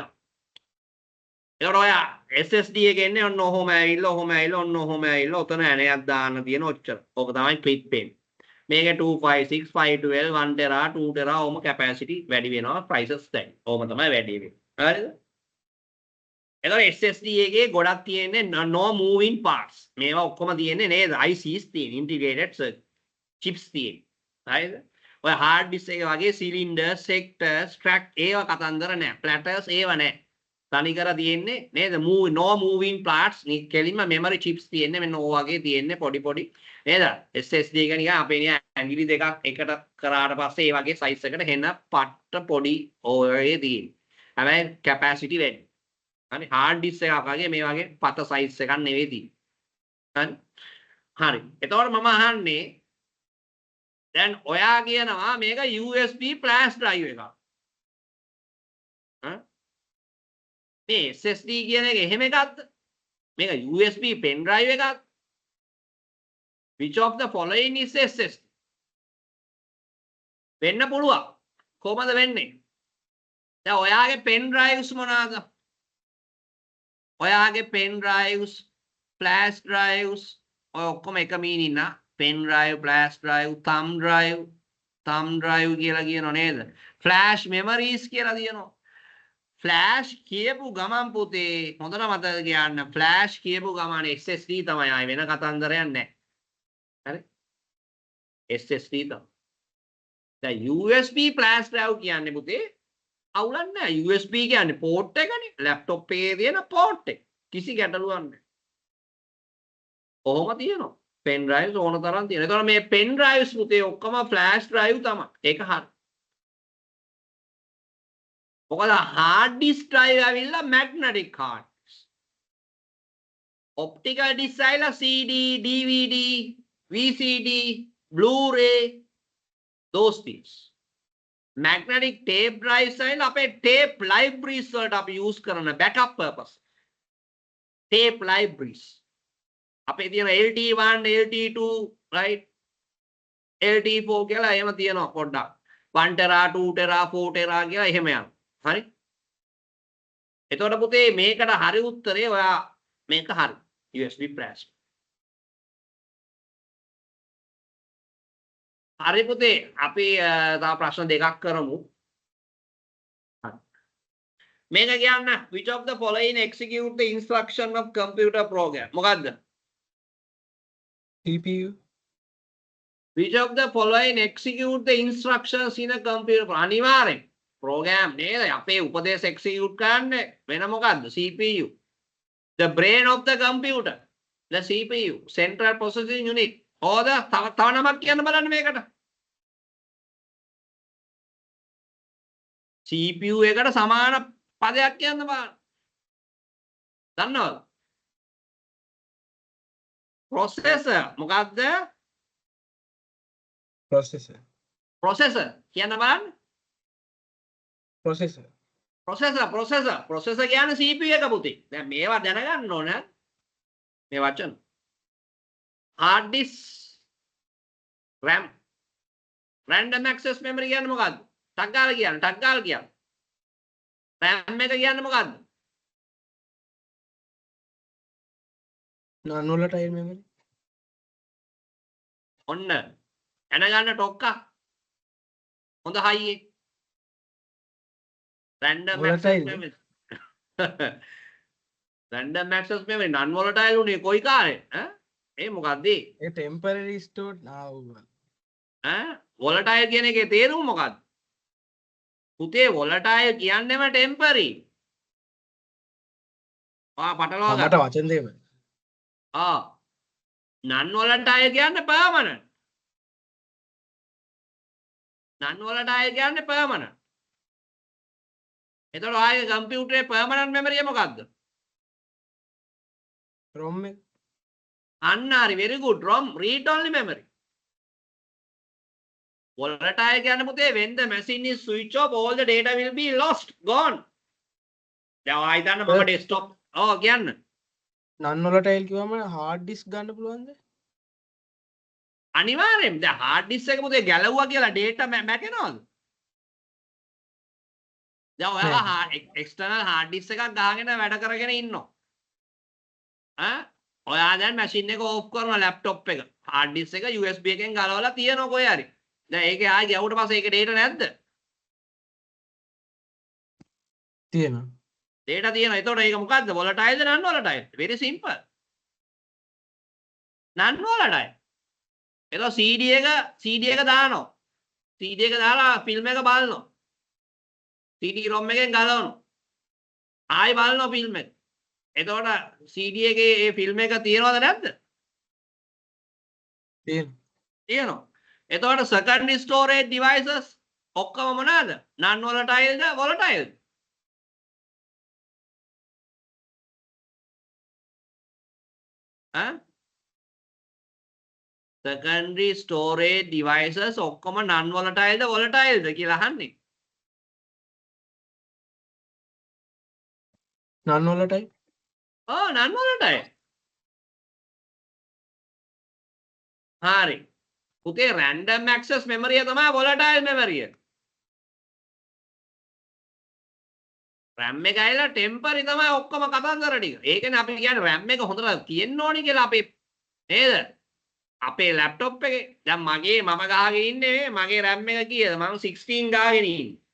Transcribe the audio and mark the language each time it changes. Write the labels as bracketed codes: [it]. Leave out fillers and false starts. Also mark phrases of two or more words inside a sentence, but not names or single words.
[si] ඒකට ඔය SSD එකේ එන්නේ ඔන්න ඔහොම ඇවිල්ලා ඔන්න ඔහොම ඇවිල්ලා ඔතන ඇණයක් දාන්න තියෙන ඔච්චර. ඕක තමයි [en] clip pen. [si] මේක 256 512 1 tera 2 tera ඔහොම capacity වැඩි වෙනවා prices දැන්. ඔහොම තමයි වැඩි වෙන්නේ. හරිද? එතකොට SSD එකේ ගොඩක් තියෙන්නේ [en] no moving parts. [si] මේවා ඔක්කොම තියෙන්නේ නේද? ICs තියෙන [en] integrated circuit chips [si] තියෙන. හරිද? ඔය [en] hard disk [si] එක වගේ [en] cylinders, sectors, track [si] ඒවා කතන්දර නැහැ. platters ඒවා නැහැ. තනිකර තියෙන්නේ නේද? [en] no moving parts. [si] කෙලින්ම [en] memory chips [si] තියෙන්නේ මෙන්න ඕ වගේ තියෙන්නේ පොඩි නේද? SSD එක නිකන් අපේ නිකන් ඇඟිලි දෙකක් එකට කරාට පස්සේ ඒ වගේ size එකට හෙන පට්ට පොඩි ඔය තියෙන්නේ. හැබැයි capacity වැඩි. හරි [en] hard disk [si] එකක් වගේ මේ වගේ පත size එකක් නෙවෙයි තියෙන්නේ. හරි. එතකොට මම අහන්නේ දැන් ඔයා කියනවා මේක [en] USB flash drive [si] එකක්. මේ SSD කියන එක එහෙම එකක්ද? මේක [en] USB pen drive [si] එකක්ද? [en] which of the following is SSD? [si] වෙන්න පුළුවන්. කොහමද වෙන්නේ? දැන් ඔයාගේ [en] pen drives [si] මොනවාද? ඔයාගේ [en] pen drives, flash drives [si] ඔය ඔක්කොම එක මීනින් නා [en] pen drive, flash drive, thumb drive [si] කියලා කියනෝ නේද? [en] flash memories [si] කියලා කියනවා. flash කියපු ගමන් පුතේ හොඳට මතක තියාගන්න flash කියපු ගමන් SSD තමයි ආයි වෙන කතන්දරයක් නැහැ. හරි? SSD තමයි. දැන් [en] USB flash drive [si] කියන්නේ පුතේ අවුලක් නැහැ. USB කියන්නේ port එකනේ. laptop එකේ තියෙන port එක. කිසි ගැටලුවක් නැහැ. කොහොම තියෙනවා? [en] pen drives [si] ඕන තරම් තියෙනවා. ඒතකොට මේ [en] pen drives [si] පුතේ ඔක්කොම [en] flash drive [si] තමයි. ඒක හරි. මොකද [en] hard disk drive [si] ඇවිල්ලා [en] magnetic hard disk. optical disk ඇවිල්ලා CD, DVD, VCD, Blu-ray those things. magnetic tape drives and [si] අපේ [en] tape libraries [si] වලට අපි use කරන [en] backup purpose tape libraries [si] අපේ තියෙන LT1 LT2 right LT4 කියලා එහෙම තියෙනවා පොඩ්ඩක් 1 tera 2 tera 4 tera කියලා එහෙම යනවා හරි එතකොට පුතේ මේකට හරි උත්තරේ ඔයා මේක හරි [en] USB flash [si] හරි පුතේ අපි තව ප්‍රශ්න දෙකක් කරමු මේක කියන්න [en] which of the following execute the instruction of computer program [si] මොකද්ද CPU [en] which of the following execute the instructions in a computer [si] අනිවාර්යෙන් program නේද අපේ උපදේශ execute කරන්නේ වෙන මොකද්ද [en] CPU the brain of the computer the CPU central processing unit or the [si] තව නමක් කියන්න බලන්න මේකට CPU එකට සමාන පදයක් කියන්න බලන්න දන්නවද processor මොකක්ද processor කියන්න බලන්න processor කියන්නේ CPU එක පුතේ දැන් මේවා දැනගන්න ඕන මේ වචන [en] hard disk RAM random access memory [si] කියන්නේ මොකද්ද ටක් ගාලා කියන්නේ RAM එක කියන්නේ මොකද්ද [en] non volatile memory [si] ඔන්න දැනගන්න ටොක්කා හොඳ හයියේ [en] random access memory random access memory non volatile [si] උනේ කොයි කාලේ ඈ ඒ මොකද්ද [en] ඒ temporary stored [si] volatile කියන එකේ තේරුම මොකද්ද පුතේ volatile කියන්නේම temporary පටලවා ගන්න මට වචන දෙන්න [en] non volatile [si] කියන්නේ permanent [en] non volatile [si] කියන්නේ permanent එතකොට ආයේ කම්පියුටරේ permanent memory මොකද්ද ROM එක අන්න හරි [en] very good ROM read only memory volatile [si] කියන්නේ පුතේ [en] when the machine is switch off all the data will be lost gone [si] දැන් ආයි දාන්න මම desktop කියන්න [en] non volatile [si] කිව්වම [en] hard disk [si] ගන්න පුළුවන්ද අනිවාර්යෙන් දැන් [en] hard disk [si] එක පුතේ ගැලවුවා කියලා data මැකෙනවද දැන් ඔයාලා [en] external hard disk [si] එකක් ගහගෙන වැඩ කරගෙන ඉන්නවා ඔයා දැන් machine එක off කරනවා laptop එක [en] hard disk [si] එක USB එකෙන් ගලවලා තියනවා කොහේ හරි දැන් ඒකේ ආයෙ ගැවුවට පස්සේ ඒකේ data නැද්ද තියෙනවා data තියෙනවා එතකොට ඒක මොකද්ද [en] volatile non volatile very simple non volatile [si] එතකොට CD එක දානවා CD එක දාලා film එක බලනවා [en] CD ROM [si] එකෙන් ගලවනවා ආයෙ බලනවා film එක එතකොට CD එකේ ඒ film එක තියෙනවද නැද්ද තියෙනවා එතකොට [en] secondary storage devices [si] ඔක්කොම මොනවාද [en] non volatile [si] ද volatile [en] secondary storage devices [si] ඔක්කොම [en] non volatile [si] ද volatile ද කියලා අහන්නේ [en] non volatile non volatile [si] හරි පුතේ [en] random access memory [si] එක තමයි [en] volatile memory [si] එක RAM එක ඇවිල්ලා temporary තමයි ඔක්කොම කතන්දර ටික ඒකනේ අපි කියන්නේ RAM එක හොඳට තියෙන්න ඕනේ කියලා අපේ නේද අපේ laptop එකේ දැන් මම ගහගෙන ඉන්නේ මගේ RAM එක කීයද මම 16 ගහගෙන ඉන්නේ